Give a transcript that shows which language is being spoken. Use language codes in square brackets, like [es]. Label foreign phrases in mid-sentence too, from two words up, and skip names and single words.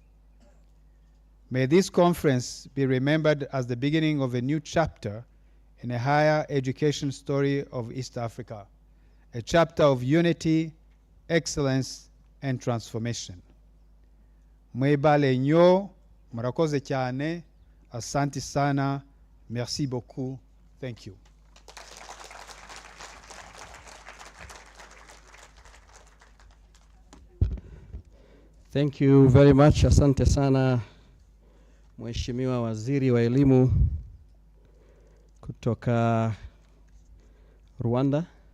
[en] May this conference be remembered as the beginning of a new chapter in a higher education story of East Africa, a chapter of unity, excellence, and transformation. [lg] Mwebale nnyo, [rw] murakoze cyane, [sw] asante sana, [fr] merci beaucoup, [en] thank you. Thank you very much. [sw] Asante sana Mheshimiwa Waziri wa Elimu kutoka Rwanda.